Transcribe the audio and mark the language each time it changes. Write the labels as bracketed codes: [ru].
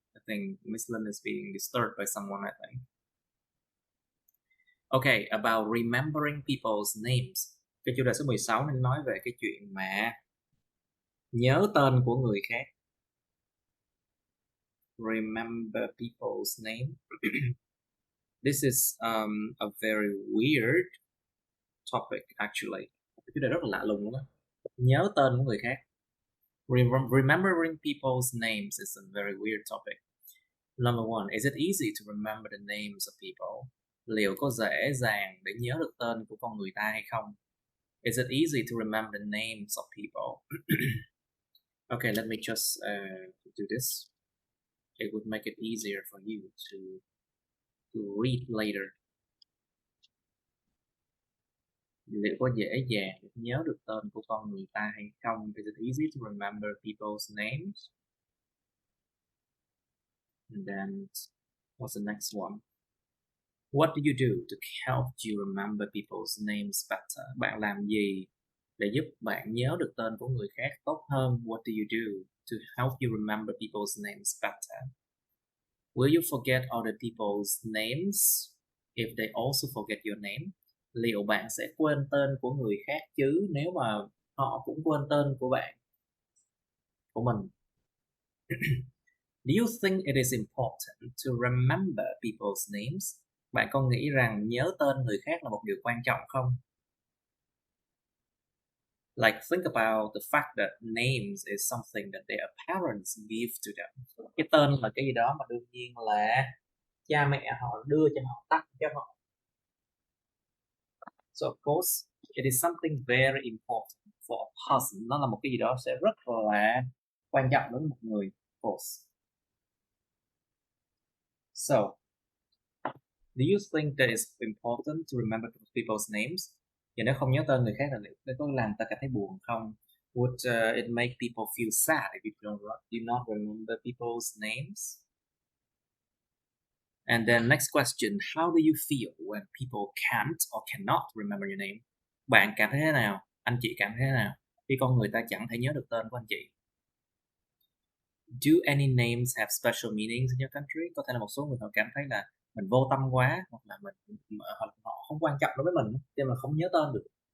[en] I think Miss Linh is being disturbed by someone, I think. Okay, about remembering people's names. [vi] Cái chủ đề số 16 nên nói về cái chuyện mà nhớ tên của người khác. [en] Remember people's name. This is a very weird topic actually. [vi] Cái chủ đề rất là lạ lùng luôn á. Nhớ tên của người khác. [en] Remembering people's names is a very weird topic. Number one, is it easy to remember the names of people? [vi] Liệu có dễ dàng để nhớ được tên của con người ta hay không? [en] Is it easy to remember the names of people? Okay, let me just do this. It would make it easier for you to read later. [vi] Liệu có dễ dàng để nhớ được tên của con người ta hay không? [en] Is it easy to remember people's names? And then, what's the next one? What do you do to help you remember people's names better? [vi] Bạn làm gì để giúp bạn nhớ được tên của người khác tốt hơn? [en] What do you do to help you remember people's names better? Will you forget other people's names if they also forget your name? [vi] Liệu bạn sẽ quên tên của người khác chứ nếu mà họ cũng quên tên của bạn, của mình? [en] Do you think it is important to remember people's names? [vi] Bạn có nghĩ rằng nhớ tên người khác là một điều quan trọng không? [en] Like, think about the fact that names is something that their parents give to them. [vi] Cái tên là cái gì đó mà đương nhiên là cha mẹ họ đưa cho họ, tặng cho họ. [en] So of course, it is something very important for a person. [vi] Nó là một cái gì đó sẽ rất là quan trọng đối với một người, [en] of course. So, do you think that it's important to remember people's names? [vi] Và nếu không nhớ tên người khác là liệu có làm ta cảm thấy buồn không? [en] Would it make people feel sad if you do not remember people's names? And then next question, how do you feel when people can't or cannot remember your name? [vi] Bạn cảm thấy thế nào? Anh chị cảm thấy thế nào khi con người ta chẳng thể nhớ được tên của anh chị? [en] Do any names have special meanings in your country? [vi] Có thể là một số người họ cảm thấy là mình vô tâm quá, hoặc là họ không quan trọng đối với mình, cho nên là không nhớ tên được.